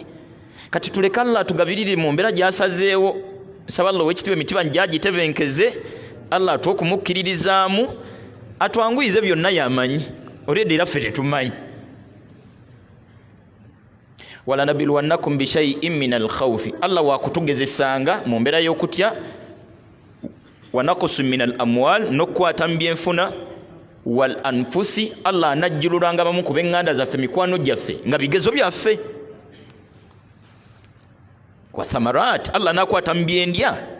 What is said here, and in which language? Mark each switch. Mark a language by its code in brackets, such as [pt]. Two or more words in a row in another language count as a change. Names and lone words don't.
[lg] Kati tuleka Allah tugabirire mu mbeera gyasazeewo nsaba Allah w'ekitiibwa emitiba njagitebenkeze Allah atwokumukkiririzaamu atwanguyize byonna yamanyi already laffe tetumanyi. [ar] ولنبلونكم بشيء من الخوف, [lg] Allah wakutugezesanga mu mbeera y'okutya, [ar] ونقص من الأموال, [lg] n'okukwata mu byenfuna, [ar] والأنفس, [lg] Allah anajjululanga bamu ku b'eŋŋanda zaffe, mikwano gyaffe nga bigezo byaffe, [ar] والثمرات, [lg] Allah n'akwata mu byendya.